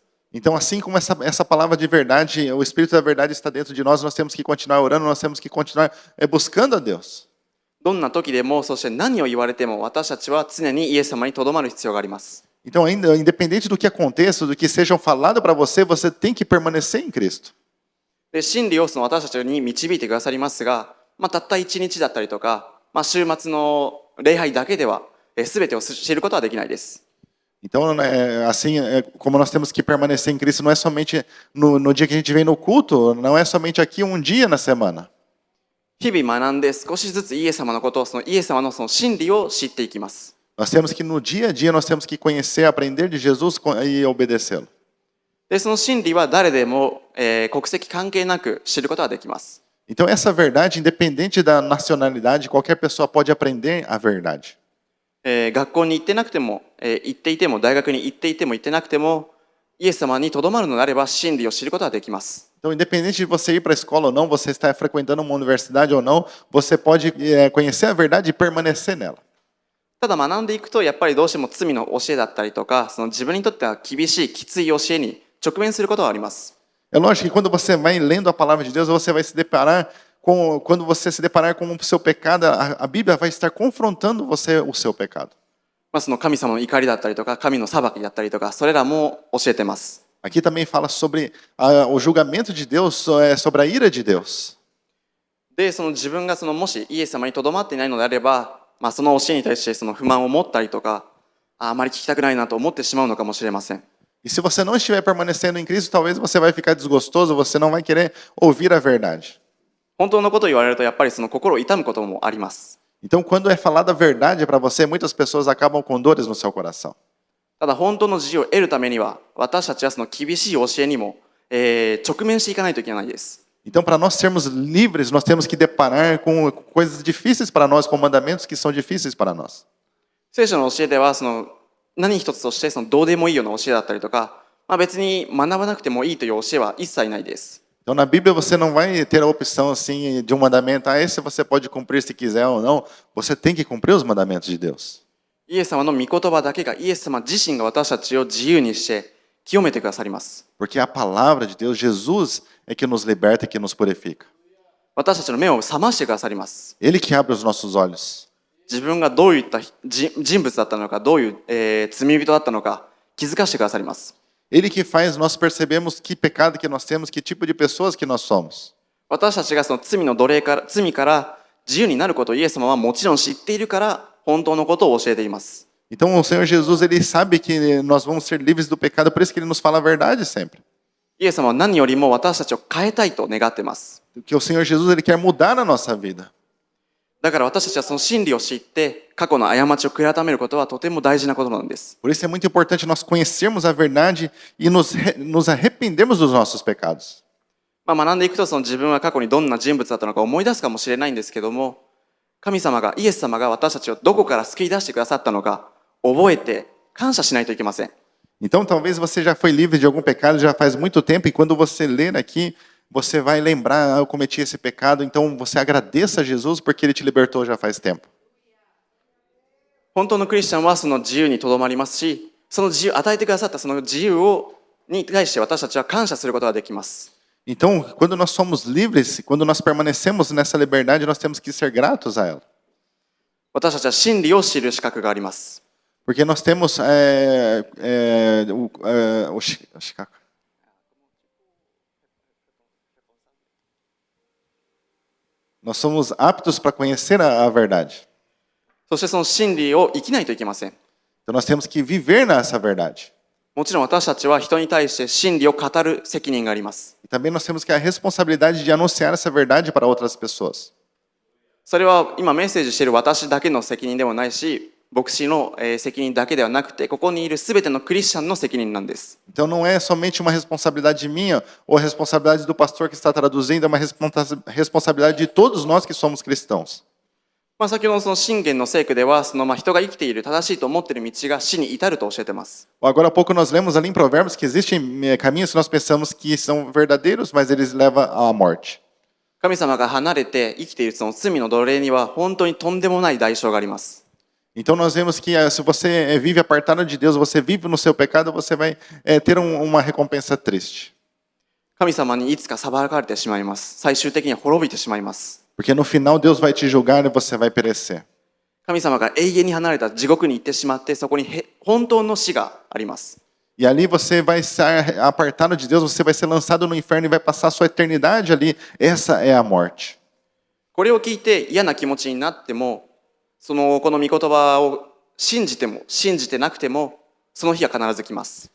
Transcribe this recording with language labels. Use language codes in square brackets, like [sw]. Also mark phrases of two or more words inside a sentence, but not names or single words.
[pt] Então, assim como essa palavra de verdade, o Espírito da Verdade está dentro de nós, nós temos que continuar orando, nós temos que continuar buscando a Deus. [ja] どんな時でも、そして何を言われても、私たちは常にイエス様にとどまる必要があります。 [pt] Então, ainda independente do que aconteça, do que sejam falado para você, você tem que permanecer em Cristo. [ja] で真理をその私たちに導いてくださりますが、たった一日だったりとか、週末の礼拝だけでは全てを知ることはできないです。 [pt] Então, assim como nós temos que permanecer em Cristo, não é somente no dia que a gente vem no culto, não é somente aqui um dia na semana. [ja] 日々学んで少しずつイエス様のことを、そのイエス様のその真理を知っていきます。 [pt] Nós temos que no dia a dia nós temos que conhecer, aprender de Jesus e obedecê-lo. [ja] でその真理は誰でも、国籍関係なく知ることができます。 [pt] Então, essa verdade, independente da nacionalidade, qualquer pessoa pode aprender a verdade. [ja] 学校に行ってなくても、行っていても、大学に行っていても行ってなくても、イエス様にとどまるのであれば真理を知ることができます。 [pt] Então, independente de você ir para a escola ou não, você está frequentando uma universidade ou não, você pode conhecer a verdade e permanecer nela. [ja] ただ学んでいくと、やっぱりどうしても罪の教えだったりとか、その自分にとっては厳しい、きつい教えに直面することはあります。 [pt] É lógico que quando você vai lendo a palavra de Deus, você vai se deparar quando você se deparar com o seu pecado, a Bíblia vai estar confrontando você o seu pecado. [ja] その神様の怒りだったりとか、神の裁きだったりとか、それらも教えてます。 [pt] Aqui também fala sobre o julgamento de Deus, sobre a ira de Deus. [ja] で、その自分がもしイエス様にとどまっていないのであれば、その教えに対してその不満を持ったりとか、あまり聞きたくないなと思ってしまうのかもしれません。 [pt] E se você não estiver permanecendo em Cristo, talvez você vai ficar desgostoso, você não vai querer ouvir a verdade. [ja] 本当のことを言われると、やっぱりその心を痛むこともあります。 [pt] Então, quando é falada a verdade para você, muitas pessoas acabam com dores no seu coração. [ja] ただ本当の自由を得るためには、私たちはその厳しい教えにも、直面していかないといけないです。 [pt] Então, para nós sermos livres, nós temos que deparar com coisas difíceis para nós, com mandamentos que são difíceis para nós. [ja] 聖書の教えでは何一つとしてどうでもいいような教えだったりとか、別に学ばなくてもいいという教えは一切ないです。 [pt] Então, na Bíblia, você não vai ter a opção assim de um mandamento, esse você pode cumprir se quiser ou não. Você tem que cumprir os mandamentos de Deus. [ja] イエス様の御言葉だけが、イエス様自身が私たちを自由にして清めてくださります。 [pt] Porque a palavra de Deus, Jesus, é que nos liberta e que nos purifica. [ja] 私たちの目を覚ましてくださります。 [pt] Ele que abre os nossos olhos. [ja] 自分がどういった人物だったのか、どういう、罪人だったのか気づかせてくださります。 [pt] Ele que faz nós percebemos que pecado que nós temos, que tipo de pessoas que nós somos. [ja] 私たちがその罪の奴隷から罪から自由になることをイエス様はもちろん知っているから本当のことを教えています。 [pt] Então o Senhor Jesus, ele sabe que nós vamos ser livres do pecado, por isso que ele nos fala a verdade sempre. [ja] イエス様は何よりも私たちを変えたいと願っています。 [pt] Que o Senhor Jesus, ele quer mudar a nossa vida. [ja] だから私たちはその真理を知って過去の過ちを悔い改めることはとても大事なことなんです。 [pt] Por isso é muito importante nós conhecermos a verdade e nos arrependermos dos nossos pecados. [ja] 学んでいくとその自分は過去にどんな人物だったのか思い出すかもしれないんですけども、神様がイエス様が私たちをどこから救い出してくださったのか覚えて感謝しないといけません。 [pt] Então talvez você já foi livre de algum pecado já faz muito tempo e quando você ler aqui, você vai lembrar, eu cometi esse pecado, então você agradeça a Jesus porque ele te libertou já faz tempo. [ja] 本当のクリスチャンはその自由にとどまりますし、その自由与えてくださったその自由に対して私たちは感謝することができます。 [pt] Então, quando nós somos livres, quando nós permanecemos nessa liberdade, nós temos que ser gratos a ela. [ja] 私たちは真理を知る資格があります。 [pt] Porque nós temos nós somos aptos para conhecer a verdade. [ja] そしてその真理を生きないといけません。 [pt] Então nós temos que viver nessa verdade. [ja] もちろん私たちは人に対して真理を語る責任があります。 [pt] E também nós temos que a responsabilidade de anunciar essa verdade para outras pessoas. [ja] それは今メッセージしている私だけの責任ではないし、牧師の責任だけではなくて、ここにいるすべてのクリスチャンの責任なんです。 [pt] Então não é somente uma responsabilidade minha ou a responsabilidade do pastor que está traduzindo, é uma responsabilidade de todos nós que somos cristãos. [ja] 先ほどその信玄の聖句ではその人が生きている正しいと思っている道が死に至ると教えています。 [pt] Agora há pouco nós lemos ali em Provérbios que existem caminhos que nós pensamos que são verdadeiros, mas eles levam à morte. [ja] 神様が離れて生きているその罪の奴隷には本当にとんでもない代償があります。 [pt] Então nós vemos que se você vive apartado de Deus, você vive no seu pecado, você vai ter uma recompensa triste. [ja] 神様にいつか裁かれてしまいます。最終的には滅びてしまいます。 [pt] Porque no final Deus vai te julgar e você vai perecer. [ja] 神様が永遠に離れた地獄に行ってしまって、そこに本当の死があります。 [pt] E ali você vai ser apartado de Deus, você vai ser lançado no inferno e vai passar a sua eternidade ali. Essa é a morte. [ja] これを聞いて嫌な気持ちになっても、この御言葉を信じても信じてなくても、その日は必ず来ます。